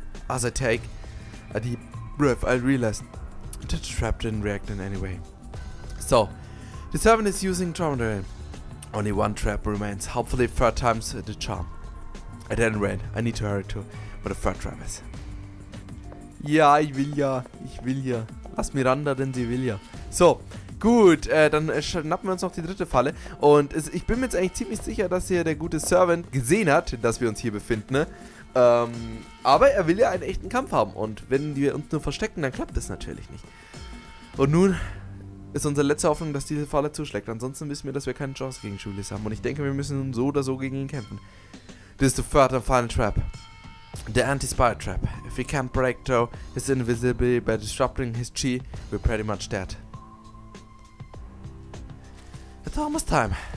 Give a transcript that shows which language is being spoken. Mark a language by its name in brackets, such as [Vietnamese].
[English] As I take a deep breath, I realize that the trap didn't react in any way. So, the servant is using trauma. Only one trap remains, hopefully third time's the charm. At any rate, I need to hurry to where the third trap is. [German] Ja, ich will ja. Lass Miranda, denn sie will ja. So, gut, dann schnappen wir uns noch die dritte Falle. Und ich bin mir jetzt eigentlich ziemlich sicher, dass hier der gute Servant gesehen hat, dass wir uns hier befinden, ne? Aber er will ja einen echten Kampf haben. Und wenn wir uns nur verstecken, dann klappt das natürlich nicht. Und nun ist unsere letzte Hoffnung, dass diese Falle zuschlägt. Ansonsten wissen wir, dass wir keine Chance gegen Julius haben. Und ich denke, wir müssen nun so oder so gegen ihn kämpfen. [English] This is the third and final trap. The anti-spy trap. If we can't break through his invisibility by disrupting his chi, we're pretty much dead. It's almost time.